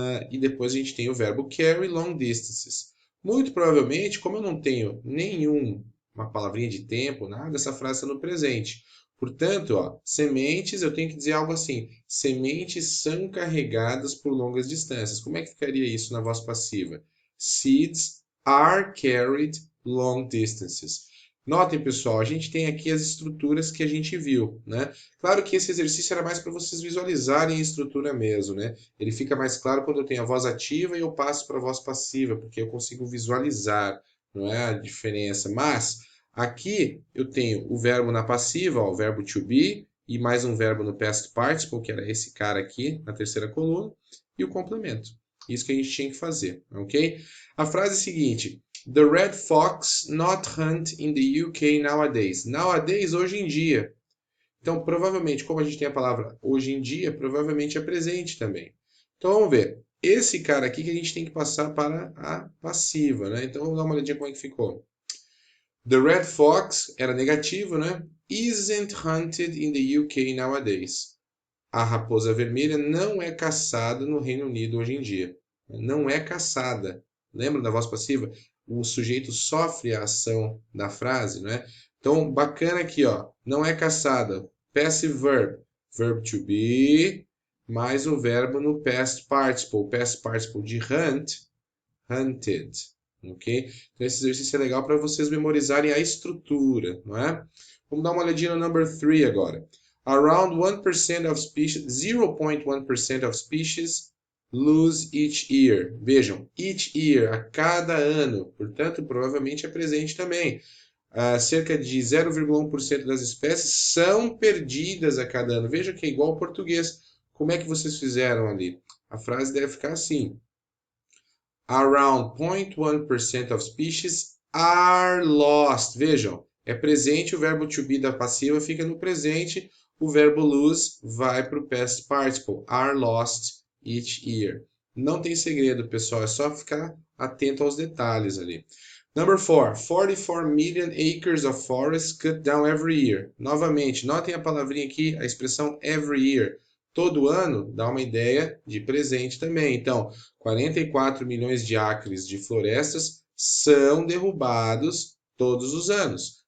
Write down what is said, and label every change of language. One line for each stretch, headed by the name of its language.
Portuguese: E depois a gente tem o verbo
English: carry long distances.
Portuguese: Muito provavelmente, como eu não tenho uma palavrinha de tempo, nada, essa frase está no presente. Portanto, ó, sementes, eu tenho que dizer algo assim: sementes são carregadas por longas distâncias. Como é que ficaria isso na voz passiva?
English: Seeds are carried long distances.
Portuguese: Notem, pessoal, a gente tem aqui as estruturas que a gente viu, né? Claro que esse exercício era mais para vocês visualizarem a estrutura mesmo, né? Ele fica mais claro quando eu tenho a voz ativa e eu passo para a voz passiva, porque eu consigo visualizar, não é a diferença. Mas aqui eu tenho o verbo na passiva, ó, o verbo to be, e mais um verbo no past participle, que era esse cara aqui na terceira coluna, e o complemento. Isso que a gente tinha que fazer, ok? A frase seguinte:
English: The red fox not hunt in the UK nowadays.
Portuguese: Nowadays, hoje em dia. Então, provavelmente, como a gente tem a palavra hoje em dia, provavelmente é presente também. Então, vamos ver. Esse cara aqui que a gente tem que passar para a passiva, né? Então, vamos dar uma olhadinha como é que ficou.
English: The red fox
Portuguese: era negativo, né?
English: Isn't hunted in the UK nowadays.
Portuguese: A raposa vermelha não é caçada no Reino Unido hoje em dia. Não é caçada. Lembra da voz passiva? O sujeito sofre a ação da frase, né? Então, bacana aqui, ó. Não é caçada. Passive verb. Verb to be, mais o verbo no past participle.
English: Past participle de hunt, hunted. Ok?
Portuguese: Então, esse exercício é legal para vocês memorizarem a estrutura, não é? Vamos dar uma olhadinha no number 3 agora.
English: Around 1% of species, 0.1% of species lose each year.
Portuguese: Vejam, each year, a cada ano. Portanto, provavelmente é presente também. Cerca de 0,1% das espécies são perdidas a cada ano. Veja que é igual ao português. Como é que vocês fizeram ali? A frase deve ficar assim:
English: Around 0.1% of species are lost.
Portuguese: Vejam, é presente, o verbo to be da passiva fica no presente, o verbo lose vai para o past participle.
English: Are lost each year.
Portuguese: Não tem segredo, pessoal, é só ficar atento aos detalhes ali.
English: Number 4. 44 million acres of forest cut down every year.
Portuguese: Novamente, notem a palavrinha aqui, a expressão every year. Todo ano dá uma ideia de presente também. Então, 44 milhões de acres de florestas são derrubados todos os anos.